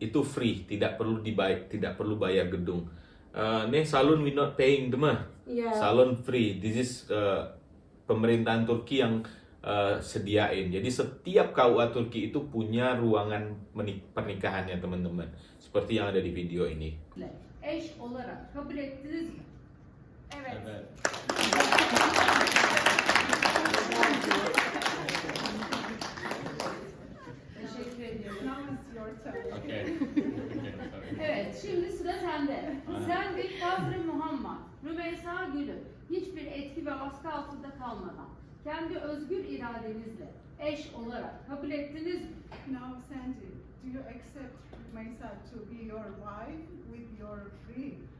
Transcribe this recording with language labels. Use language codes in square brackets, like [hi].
[id] Itu free, tidak perlu bayar gedung. Nih salon [en] we not paying [id] teman. [en] Yeah. Salon free. This is [id] pemerintahan Turki yang sediain. Jadi setiap KUA Turki itu punya ruangan pernikahannya teman-teman. Seperti yang ada di video ini. [tr] Eş olarak kabul ettiniz mi? Evet. Teşekkür ediyorum. [en] Okay. [tr] Evet, şimdi sıra sende. Sen bir Fazıl Muhammed, Rümeysa Gül'ü hiçbir etki ve baskı altında kalmadan kendi özgür iradenizle eş olarak kabul ettiniz mi? [en] Now, Sandy, do you accept Mesa to be your wife with your free?